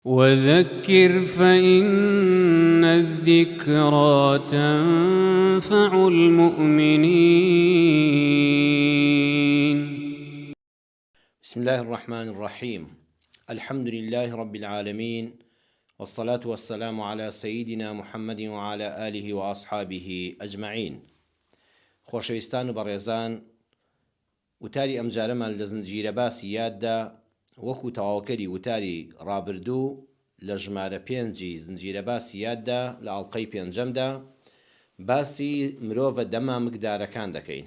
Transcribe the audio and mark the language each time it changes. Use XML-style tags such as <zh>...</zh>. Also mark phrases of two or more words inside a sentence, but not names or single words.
<ar>وذكر فإن الذكرى تنفع المؤمنين. بسم الله الرحمن الرحيم. الحمد لله رب العالمين، والصلاة والسلام على سيدنا محمد وعلى آله وأصحابه أجمعين.</ar> <ckb>خۆشەویستان و بەڕێزان، وتاری ئەمجارەمان لە زنجیرە باسی یاددا وەکو تەواوکەری وتاری ڕابردوو لە ژمارە 5 زنجیرە باسی یاددا لە ئاڵلقەی 5دا باسی مرۆڤە دەمامکدارەکان دەکەین.</ckb>